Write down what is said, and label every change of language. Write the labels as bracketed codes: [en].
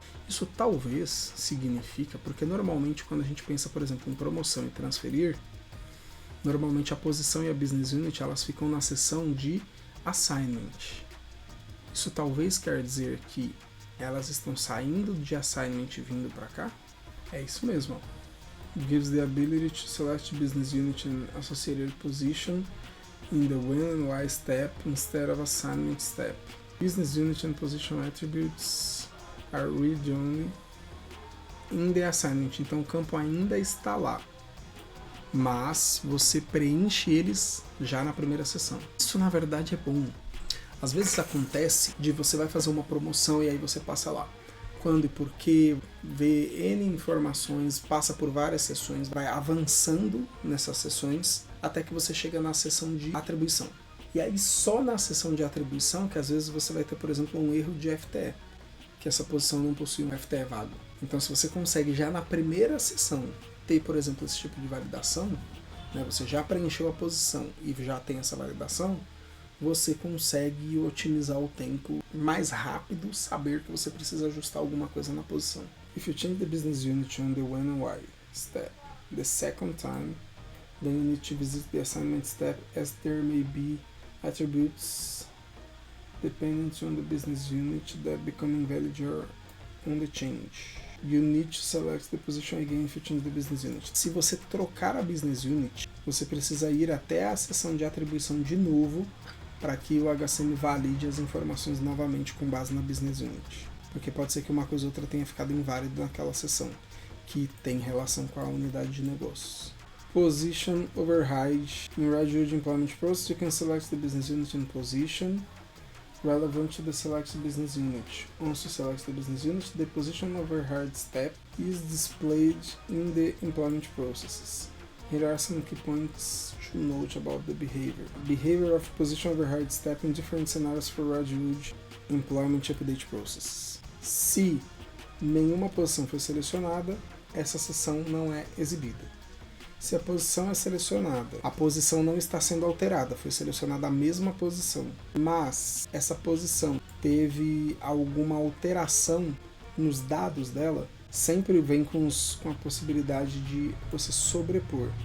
[pt] Isso talvez significa, porque normalmente quando a gente pensa, por exemplo, em promoção e transferir, normalmente a posição e a business unit elas ficam na seção de assignment. Isso talvez quer dizer que elas estão saindo de assignment e vindo para cá? É isso mesmo. [en] Gives the ability to select business unit and associated position in the when and why step instead of assignment step. Business unit and position attributes are read only in the assignment. [pt] Então o campo ainda está lá, mas você preenche eles já na primeira sessão. Isso na verdade é bom. Às vezes acontece de você vai fazer uma promoção e aí você passa lá quando e por quê, vê N informações, passa por várias sessões, vai avançando nessas sessões até que você chega na sessão de atribuição. E aí só na sessão de atribuição que às vezes você vai ter, por exemplo, um erro de FTE, que essa posição não possui um FTE vago. Então se você consegue já na primeira sessão ter, por exemplo, esse tipo de validação, né, você já preencheu a posição e já tem essa validação, você consegue otimizar o tempo mais rápido, saber que você precisa ajustar alguma coisa na posição. [en] If you change the business unit on the when and why step the second time, then you need to visit the assignment step as there may be attributes dependent on the business unit that become invalid or on the change. You need to select the position again if you change the business unit. [pt] Se você trocar a business unit, você precisa ir até a seção de atribuição de novo para que o HCM valide as informações novamente com base na business unit. Porque pode ser que uma coisa ou outra tenha ficado inválida naquela seção, que tem relação com a unidade de negócios. [en] Position override. In Reviewed Employment Process, you can select the business unit and position relevant to the selected business unit. Once you select the business unit, the position override step is displayed in the employment processes. Here are some key points to note about the behavior. Behavior of position override step in different scenarios for Reviewed Employment Update Process. [pt] Se nenhuma posição foi selecionada, essa seção não é exibida. Se a posição é selecionada, a posição não está sendo alterada, foi selecionada a mesma posição, mas essa posição teve alguma alteração nos dados dela, sempre vem com a possibilidade de você sobrepor.